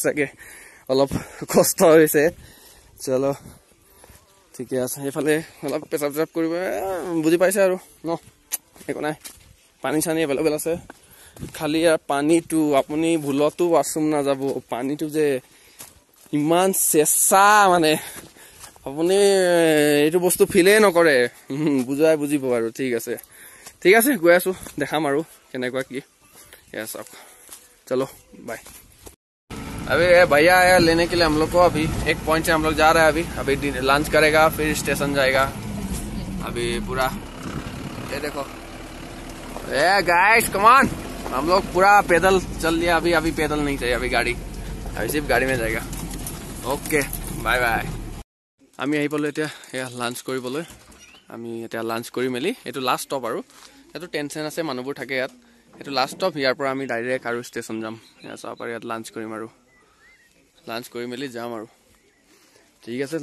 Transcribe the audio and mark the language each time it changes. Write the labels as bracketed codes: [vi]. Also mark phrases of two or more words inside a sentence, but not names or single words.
[as] চাগে অলপ কষ্ট হৈছে চলো ঠিকে আছে সেইফালে অলপ পেচাব কৰিব বুজি পাইছে আৰু একো নাই পানী চানী এভেইলেবল আছে খালি ইয়াৰ পানীটো আপুনি ভুলতো ৱাছৰুম নাযাব পানীটো যে ইমান চেঁচা মানে আপুনি এইটো বস্তু ফিলেই নকৰে বুজিব আৰু ঠিক আছে গৈ আছোঁ দেখাম আৰু কেনেকুৱা কি [hi] ये सब चलो बाय। अभी भैया आया लेने के लिए हम लोग को। अभी एक पॉइंट से हम लोग जा रहे हैं। अभी लंच करेगा फिर स्टेशन जाएगा। अभी पूरा ये देखो [en] a guys come on, [hi] हम लोग पूरा पैदल चल लिया। अभी पैदल नहीं चाहिए, अभी गाड़ी, अभी सिर्फ गाड़ी में जाएगा। [en] okay bye bye. [as] আমি আহি পালো এতিয়া এয়া লাঞ্চ কৰিবলৈ। আমি এতিয়া লাঞ্চ কৰি মেলি এইটো [en] last stop [as] আৰু এইটো টেনশ্যন আছে মানুহবোৰ থাকে ইয়াত। এইটো [en] last stop, [as] ইয়াৰ পৰা আমি ডাইৰেক্ট আৰু ষ্টেচন যাম। এয়া চাব পাৰি ইয়াত লাঞ্চ কৰিম আৰু লাঞ্চ কৰি মেলি যাম আৰু ঠিক আছে।